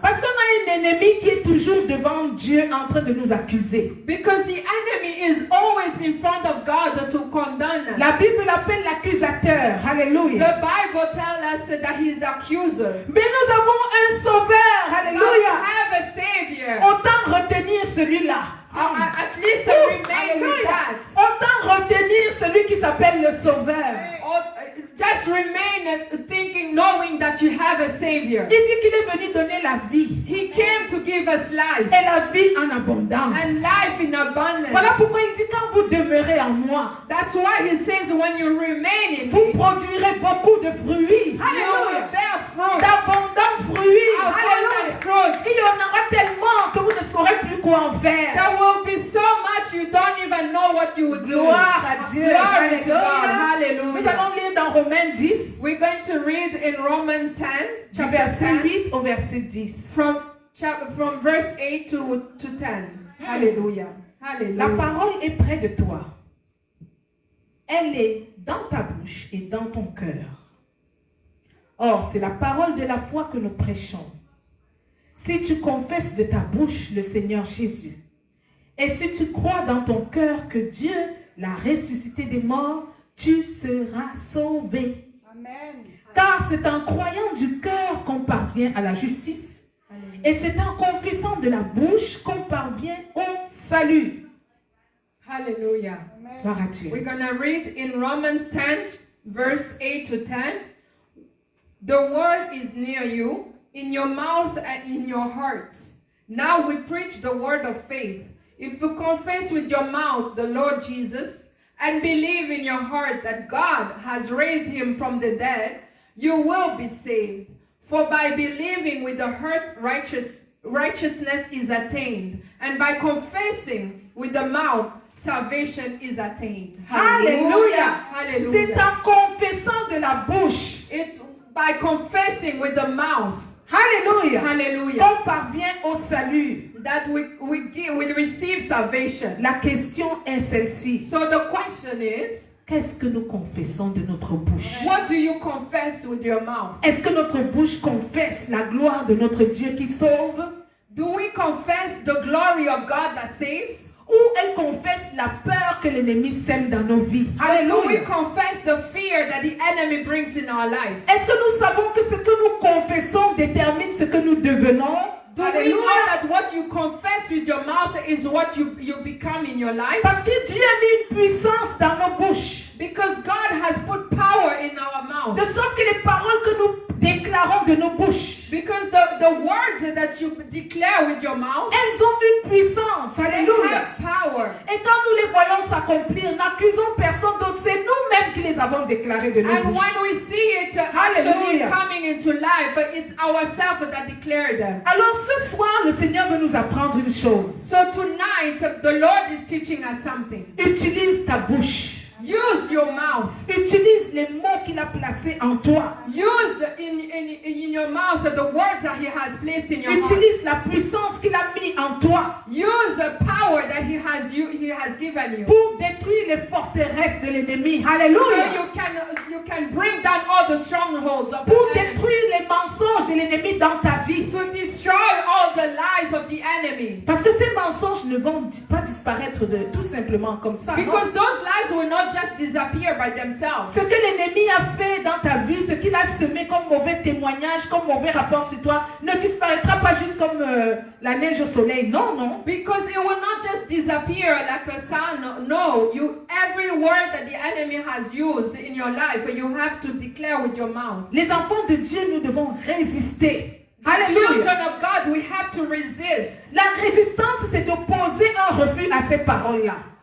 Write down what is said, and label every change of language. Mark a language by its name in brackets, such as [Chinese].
[French] Parce qu'on a un ennemi qui est toujours devant Dieu en train de nous accuser. [English] Because the enemy is always in front of God to condemn us. [French] La Bible l'appelle l'accusateur. Alléluia. [English] The Bible tells us that he is the accuser. [French] Mais nous avons un sauveur. [English] But we [French] Alléluia. [English] have a savior. [French] Autant retenir celui-là. [English] At least Ouh, remain with [French] alléluia. [English] that. [French] Autant retenir celui qui s'appelle le sauveur. [English] Or just remain thinking, knowing that you have a savior. [French] Il dit qu'il est venu donner la vie. [English] He came to give us life [French] Et la vie en abondance. [English] and life in abundance. [French] Voilà pourquoi il dit quand vous demeurez en moi, [English] That's why he says when you remain in [French] vous produirez beaucoup de fruits. [English] you will [French] Alléluia. [English] bear fruit. [French] D'abondants fruits. [English] Abundant [French] Alléluia. [English] fruit. [French] Il y en aura tellement que vous ne saurez plus quoi en faire. [English] There will be so much you don't even know what you would do. [French] Gloire à Dieu. [English] Glory to God. [French] Alléluia. Nous [English] Hallelujah. [French] allons lire dans Romains 10, [English] We're going to read in Romans 10, [French] du [English] chapter [French] verset 10, 8 au verset 10. [English] from verse 8 to 10. Hallelujah. [French] La [English] Hallelujah. [French] parole est près de toi. Elle est dans ta bouche et dans ton cœur. Or, c'est la parole de la foi que nous prêchons. Si tu confesses de ta bouche le Seigneur Jésus, et si tu crois dans ton cœur que Dieu l'a ressuscité des morts, tu seras sauvé. Amen. Car c'est en croyant du cœur qu'on parvient à la justice, et c'est en confessant de la bouche qu'on parvient au salut. [English] Hallelujah. [French] Gloire à Dieu. [English] We're going to read in Romans 10, verse 8 to 10. The word is near you, in your mouth and in your hearts. Now we preach the word of faith. If you confess with your mouth the Lord Jesus and believe in your heart that God has raised him from the dead, you will be saved. For by believing with the heart righteousness is attained. And by confessing with the mouth, salvation is attained. [French] Alléluia. [English] Hallelujah. [French] C'est en confessant de la bouche. [English] It's by confessing with the mouth. [French] Alléluia. [English] Hallelujah. [French] Qu'on parvient au salut. [English] That we receive salvation. [French] La question est celle-ci. [English] So the question is, [French] Qu'est-ce que nous confessons de notre bouche? [English] what do you confess with your mouth? [French] Est-ce que notre bouche confesse la gloire de notre Dieu qui sauve? [English] Do we confess the glory of God that saves? [French] Ou elle confesse la peur que l'ennemi sème dans nos vies? [English] Or do we confess the fear that the enemy brings in our life? [French] Est-ce que nous savons que ce que nous confessons détermine ce que nous devenons? [English] Do we know that what you confess with your mouth is what you become in your life? [French] Parce que Dieu a mis une puissance dans nos bouches. [English] Because God has put power in our mouth. [French] De sorte que les paroles que nous déclarons de nos bouches, [English] Because the words that you declare with your mouth, [French] elles ont une puissance. [English] they [French] Alléluia. [English] have power. [French] Et quand nous les voyons s'accomplir, n'accusons personne d'autre. C'est nous-mêmes qui les avons déclarées de nos [English] And [French] bouches. [English] when we see it actually Hallelujah. coming into life, but it's ourselves that declare them. [French] Alors ce soir, le Seigneur veut nous apprendre une chose. [English] So tonight, the Lord is teaching us something. [French] Utilise ta bouche. [English] Use your mouth. [French] Utilise les mots qu'il a placés en toi. [English] Use in your mouth the words that He has placed in your heart. [French] Utilise la puissance qu'il a mis en toi [English] Use the power that He has given you. [French] pour détruire les forteresses de l'ennemi. [English] So [French] Alléluia. [English] you can bring down all the strongholds of [French] Pour [English] the enemy. [French] détruire les mensonges de l'ennemi dans ta vie. [English] To destroy all the lies of the enemy. [French] Parce que ces mensonges ne vont pas disparaître tout simplement comme ça. non. [English] Because those lies will not just disappear by themselves. [French] Ce que l'ennemi a fait dans ta vie, ce qu'il a semé comme mauvais témoignage, comme mauvais rapport sur toi, ne disparaîtra pas juste comme la neige au soleil. Non, non. [English] Because it will not just disappear like a sun. No, every word that the enemy has used in your life, you have to declare with your mouth. [French] Les enfants de Dieu, nous devons résister. [English] Children [French] Alléluia. [English] of God, we have to resist. [French] La résistance, c'est d'opposer un refus à ces paroles-là.